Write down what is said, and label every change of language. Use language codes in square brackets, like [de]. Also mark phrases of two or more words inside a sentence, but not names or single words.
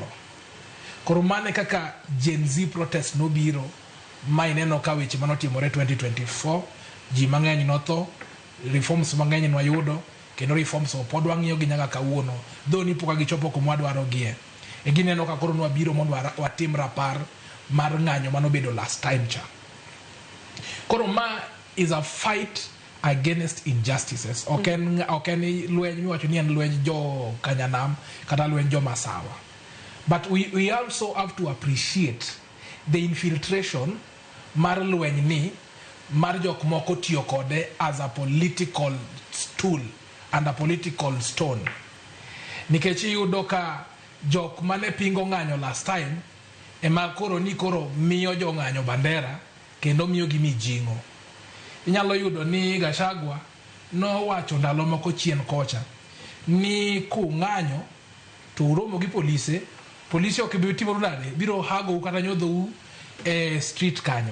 [luo] Koro mane kaka [en] Gen Z protest [luo] nobiro ma ineno ka weche manotimore 2024 ji mang'eny notho, reforms mang'eny nwayudo kendo reforms pod wang'iyo gi nyaka kawuono dho ni poka gichopo kuma wadwaro gie. E gineno ka koro nwabiro mondo watim rapar mar ng'anyo manobedo [en] last time [luo] cha. Koro ma [en] is a fight against injustices. [luo] Oken lweny miwacho ni en lweny jo Kanyanam kata lweny jo Masawa. [en] But we also have to appreciate the infiltration [luo] mar lweny ni mar jok moko tiyo kode [en] as a political tool and a political stone. [luo] Nikech iyudo ka jok mane pingo ng'anyo [en] last time [luo] ema koro miyo jo ng'anyo bandera kendo miyo gi mijing'o. Inyalo yudo ni Gachagua no wacho ndalo moko chien kocha ni kung'anyo to uromo gi polise ok bi timo nade biro hago kata nyodhou e street kanyo.